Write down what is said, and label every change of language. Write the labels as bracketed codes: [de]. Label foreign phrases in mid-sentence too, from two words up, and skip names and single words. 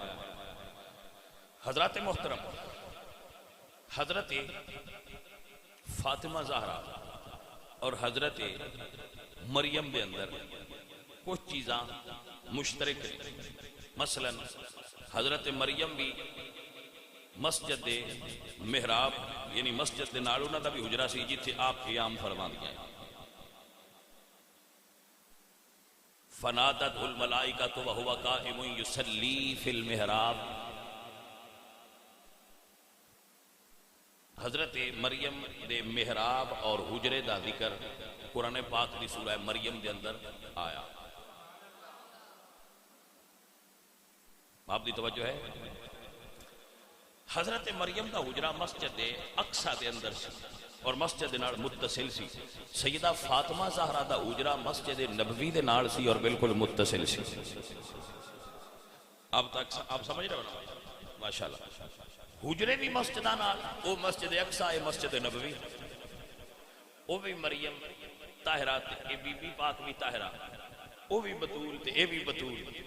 [pa] حضرات محترم، حضرت فاطمہ زہرا اور حضرت مریم دے اندر کچھ چیزاں مشترک ہیں، مثلا حضرت مریم بھی مسجد دے محراب یعنی مسجد دے نال انہاں دا بھی حجرہ سی جتھے آپ قیام فرماندیاں ہیں۔ [ar] فنادت الملائکۃ وہو قائم یصلی فی المحراب، [pa] حضرت مریم دے محراب اور حجرے دا ذکر قرآن پاک دی سورہ مریم دے اندر آیا۔ آپ دی توجہ ہے؟ حضرت مریم دا حجرہ مسجد اقصی دے اندر سی اور مسجد نال متصل سی، سیدہ فاطمہ زہرا دا حجرہ مسجد نبوی دے نال سی اور بالکل متصل سی۔ [ur] اب تک آپ سمجھ رہے ہو نا ماشاءاللہ؟ [pa] حجرے بھی مسجدہ نال، وہ مسجد اقصی ہے مسجد نبوی، وہ بھی مریم طاہرہ تے اے بی بی پاک بھی طاہرہ، وہ بھی بطول تے اے بھی بطول،